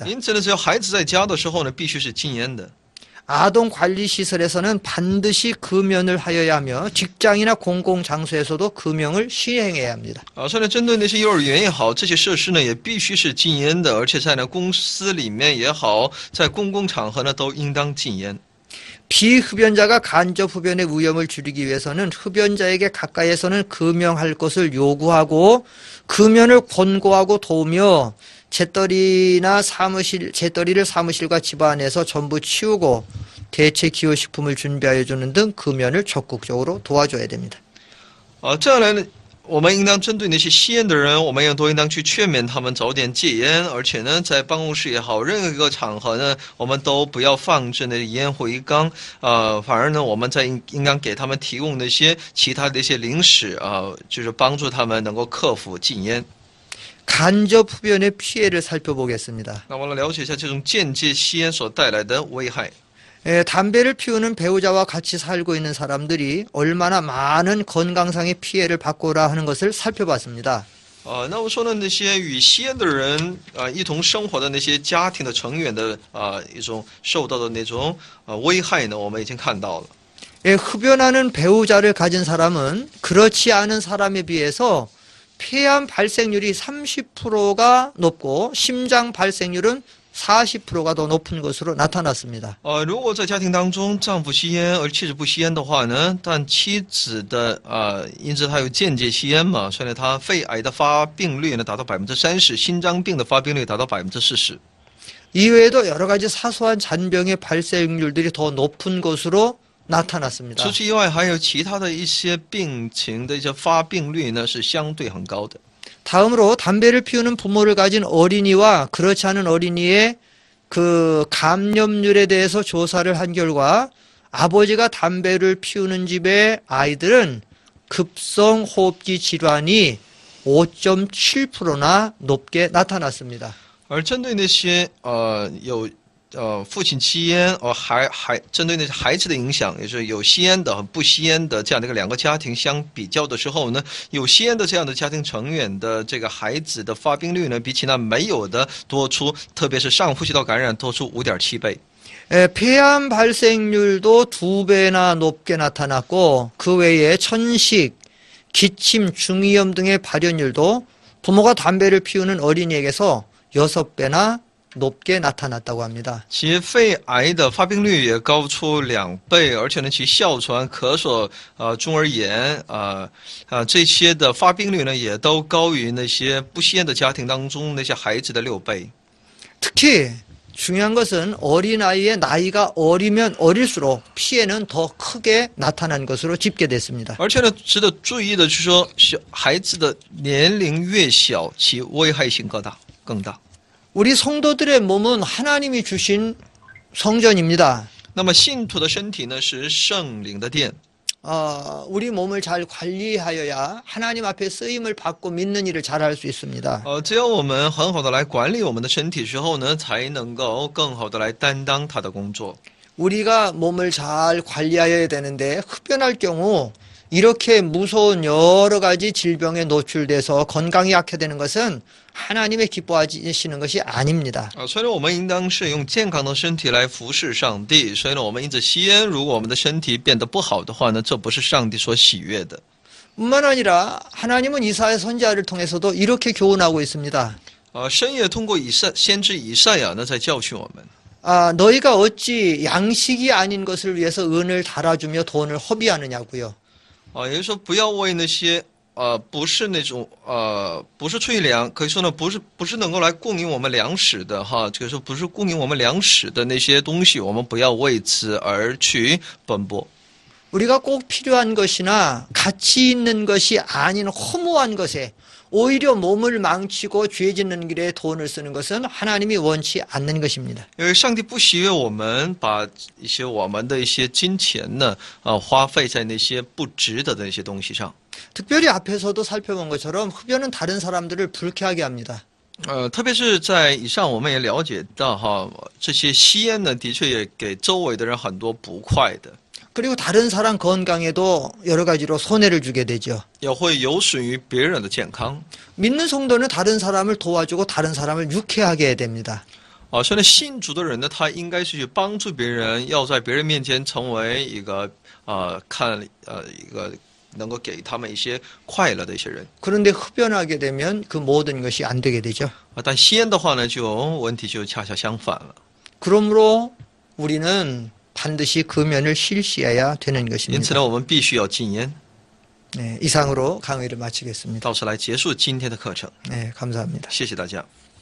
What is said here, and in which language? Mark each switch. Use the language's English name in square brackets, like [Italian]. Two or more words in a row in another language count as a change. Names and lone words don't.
[Chinese] 因此呢，只要孩子在家的时候呢，必须是禁烟的。 [Korean] 아동 관리 시설에서는 반드시 금연을 하여야 하며 직장이나 공공장소에서도 금연을 시행해야 합니다. [Chinese] 所以呢，针对那些幼儿园也好，这些设施呢也必须是禁烟的，而且在公司里面也好，在公共场合呢都应当禁烟。 [Korean] 비흡연자가 간접 흡연의 위험을 줄이기 위해서는 흡연자에게 가까이에서는 금연할 것을 요구하고 금연을 권고하고 도우며 재떨이를 사무실과 집안에서 전부 치우고 대체 기호식품을 준비하여 주는 등 금연을 적극적으로 도와줘야 됩니다. [Chinese] 这样来呢，我们应当针对那些吸烟的人，我们也都应当去劝勉他们早点戒烟，而且呢，在办公室也好，任何一个场合呢，我们都不要放置那烟灰缸，反而呢，我们应当给他们提供那些其他的一些零食就是帮助他们能够克服禁烟。 [Korean] 간접 흡연의 피해를 살펴보겠습니다. [Chinese] 那我们来了解一下这种间接吸烟所带来的危害。 [Korean] 담배를 피우는 배우자와 같이 살고 있는 사람들이 얼마나 많은 건강상의 피해를 받고라 하는 것을 살펴봤습니다. [Chinese] 那我说呢，那些与吸烟的人一同生活的那些家庭的成员的一种受到的那种危害呢，我们已经看到了。 [Korean] 흡연하는 배우자를 가진 사람은 그렇지 않은 사람에 비해서 폐암 발생률이 30%가 높고 심장 발생률은 40%가 더 높은 것으로 나타났습니다. [Chinese] 如果在家庭当中丈夫吸烟而妻子不吸烟的话呢，但妻子的因此她有间接吸烟嘛，所以呢，她肺癌的发病率呢达到30%，心脏病的发病率达到40%。 [Korean] 이외에도 여러 가지 사소한 잔병의 발생률들이 더 높은 것으로 나타났습니다. [Chinese] 除此以外，还有其他的一些病情的一些发病率呢是相对很高的。 [Korean] 다음으로 담배를 피우는 부모를 가진 어린이와 그렇지 않은 어린이의 그 감염률에 대해서 조사를 한 결과 아버지가 담배를 피우는 집의 아이들은 급성 호흡기 질환이 5.7%나 높게 나타났습니다. [Chinese] 而针对那些父亲吸烟，针对那些孩子的影响，也就是有吸烟的和不吸烟的这样的两个家庭相比较的时候呢，有吸烟的这样的家庭成员的这个孩子的发病率呢，比起那没有的多出，特别是上呼吸道感染多出5.7倍。 [Korean] 폐암 발생률도 2배나 높게 나타났고 그 외에 천식, 기침, 중이염 등의 발현율도 부모가 담배를 피우는 어린이에게서 6배나 높게 나타났다고 합니다. [Chinese] 其肺癌的发病率也高出2倍，而且呢，其哮喘、咳嗽、中耳炎这些的发病率呢，也都高于那些不吸烟的家庭当中那些孩子的6倍。 [Korean] 특히 중요한 것은 어린아이의 나이가 어리면 어릴수록 피해는 더 크게 나타난 것으로 집계됐습니다. [Chinese] 而且呢，值得注意的就是说，孩子的年龄越小，其危害性更大。 [Korean] 우리 성도들의 몸은 하나님이 주신 성전입니다. [Chinese] 那么信徒的身体呢，是圣灵的殿。 [Korean] 우리 몸을 잘 관리하여야 하나님 앞에 쓰임을 받고 믿는 일을 잘할 수 있습니다. [Chinese] 只有我们很好的来管理我们的身体之后呢，才能够更好的来担当他的工作。 [Korean] 우리가 몸을 잘 관리하여야 되는데 흡연할 경우 이렇게 무서운 여러 가지 질병에 노출돼서 건강이 악화되는 것은 하나님의 기뻐하시는 것이 아닙니다. [Chinese] 所以呢，我们应当是用健康的身体来服侍上帝。所以呢，我们因此吸烟，如果我们的身体变得不好的话呢，这不是上帝所喜悦的。 [Korean] 뿐만 아니라 하나님은 이사야 선지자를 통해서도 이렇게 교훈하고 있습니다. [Chinese] 神也通过先知以赛亚呢，在教训我们。 [Korean] 너희가 어찌 양식이 아닌 것을 위해서 은을 달아주며 돈을 허비하느냐고요. [Chinese] 也就是说，不要为那些不是那种不是出于可以说呢，不是能够来供应我们粮食的哈，就是说不是供应我们粮食的那些东西，我们不要为此而去奔波。 [Korean] 우리가 꼭 필요한 것이나 가치 있는 것이 아닌 허무한 것에 오히려 몸을 망치고 죄 짓는 길에 돈을 쓰는 것은 하나님이 원치 않는 것입니다. [Chinese] 因为上帝不喜悦我们把我们的一些金钱呢，花费在那些不值得的那些东西上。 [Korean] 특별히 앞에서도 살펴본 것처럼 흡연은 다른 사람들을 불쾌하게 합니다. [Chinese] 特别是在以上我们也了解到哈，这些吸烟呢，的确也给周围的人很多不快的。 [Korean] 그리고 다른 사람 건강에도 여러 가지로 손해를 주게 되죠. [Chinese] 也会有损于别人的健康。 [Korean] 믿는 성도는 다른 사람을 도와주고 다른 사람을 유쾌하게 해야 됩니다. [Chinese] 所以呢，信主的人呢，他应该是去帮助别人，要在别人面前成为一个一个能够给他们一些快乐的一些人。 [Korean] 그런데 흡연하게 되면 그 모든 것이 안 되게 되죠. [Chinese] 但吸烟的话呢，问题就恰恰相反了。 [Korean] 그러므로 우리는 반드시 금연을 실시해야 되는 [Chinese] 因此 [Korean] 것입니다. [Chinese] 呢，我们必须要禁烟。 [Korean] 네, 이상으로 강의를 마치겠습니다. [Chinese] 到此来结束今天的课程， [Korean] 네, 감사합니다. [Chinese] 谢谢大家。